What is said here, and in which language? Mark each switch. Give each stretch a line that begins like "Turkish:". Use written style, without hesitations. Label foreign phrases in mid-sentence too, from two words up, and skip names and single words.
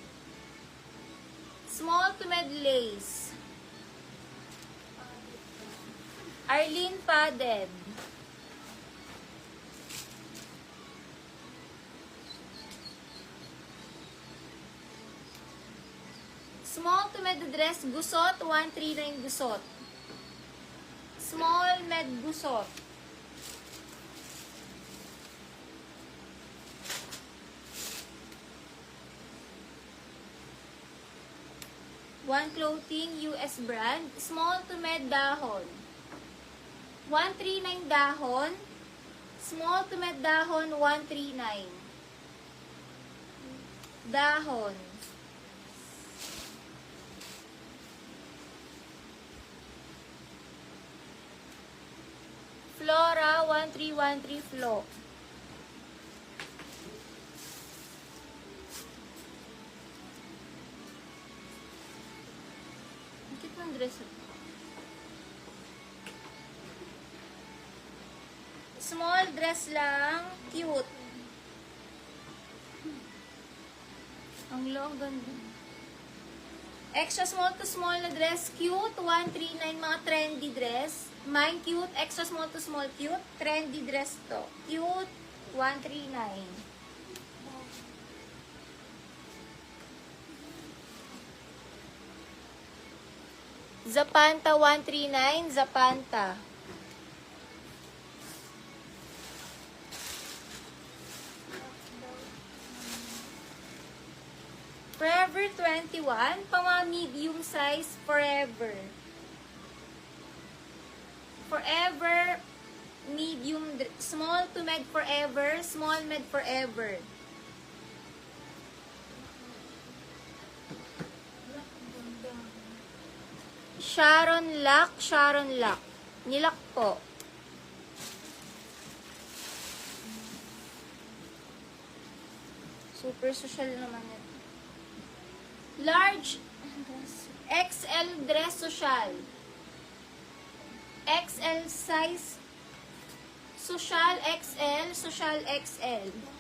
English: Small to med lace. Arlene padded. Small to med dress gusot, 139 gusot. Small med gusot. One clothing, US brand. Small to med dahon. 139 dahon. Small to med dahon, 139.
Filipino: Dahon. Flora, 1313 Flo. Ang cute ng dress.
English: Small dress lang. Cute.
Filipino: Ang long, ganda.
English: Extra small to small na dress. Cute. 139 mga trendy dress. Mine cute, extra small to small cute, trendy dress to. Cute, 139. Zapanta, 139, Zapanta. Forever 21,
Filipino: pang mga
English: medium size, Forever. Forever, medium, small to med Forever, small med Forever. Sharon Lock, Sharon Lock.
Filipino: Nilak po. Super social naman ito.
English: Large, XL dress social. XL size, social XL, social XL.